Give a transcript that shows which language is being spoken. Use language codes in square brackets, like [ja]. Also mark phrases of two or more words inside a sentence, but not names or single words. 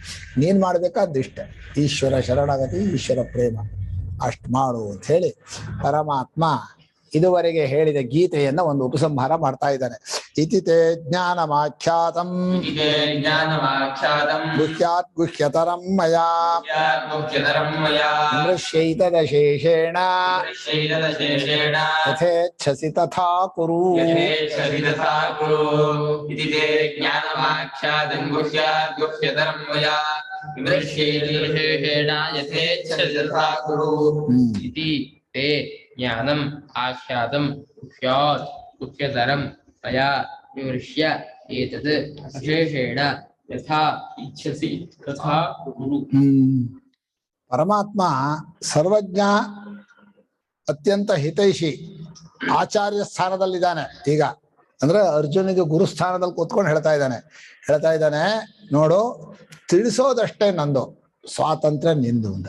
[kn] ನೀನ್ ಮಾಡ್ಬೇಕಾದಿಷ್ಟೆ ಈಶ್ವರ ಶರಣಾಗತಿ, ಈಶ್ವರ ಪ್ರೇಮ, ಅಷ್ಟು ಮಾಡು ಅಂತ ಹೇಳಿ ಪರಮಾತ್ಮ ಇದುವರೆಗೆ ಹೇಳಿದ ಗೀತೆಯನ್ನ ಒಂದು ಉಪಸಂಹಾರ ಮಾಡ್ತಾ ಇದ್ದಾನೆ. [sa] ಇತಿತೆ ಜ್ಞಾನಮಾಖ್ಯಾತಂ ಗುಹ್ಯಾತ್ ಗುಹ್ಯತರಂ ಮಯಾ ನೃಶ್ಯೈತದಶೇಷೇಣ ಯಥೇಚ್ಛಸಿ ತಥಾ ಕುರು. ಜ್ಞಾನಂ ಆಖ್ಯಾತಂ ಗುಹ್ಯಾತ್ ಗುಹ್ಯತರಂ ಮಯಾ ವಿಮೃಶ್ಯ ಏತತ್ ಅಶೇಷೇಣ ಯಥಾ ಇಚ್ಛಸಿ ತಥಾ ಕುರು. [kn] ಪರಮಾತ್ಮ ಸರ್ವಜ್ಞ, ಅತ್ಯಂತ ಹಿತೈಷಿ, ಆಚಾರ್ಯ ಸ್ಥಾನದಲ್ಲಿದ್ದಾನೆ. ಈಗ ಅಂದ್ರೆ ಅರ್ಜುನಿಗೆ ಗುರುಸ್ಥಾನದಲ್ಲಿ ಕೂತ್ಕೊಂಡು ಹೇಳ್ತಾ ಇದ್ದಾನೆ ನೋಡು, ತಿಳಿಸೋದಷ್ಟೇ ನಂದು, ಸ್ವಾತಂತ್ರ್ಯ ನಿಂದು ಅಂತ.